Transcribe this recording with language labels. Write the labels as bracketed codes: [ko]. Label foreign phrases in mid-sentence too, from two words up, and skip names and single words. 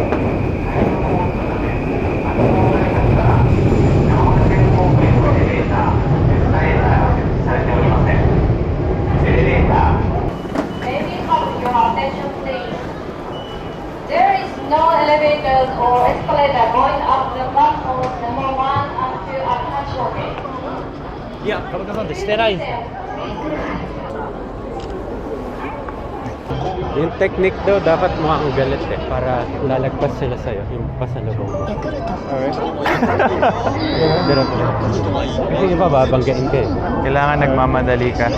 [en] Maybe have your attention please. There is no elevators or escalator going up the platforms number 1 and 2 at Hachioke. [ja] いや、田中さんってしてないんですよ。 [tl] Yung technique daw dapat mukhang galit para lalagpas sila sa'yo yung pasalubong mo. Alright. Kasi iba babanggain ka Kailangan nagmamadali ka.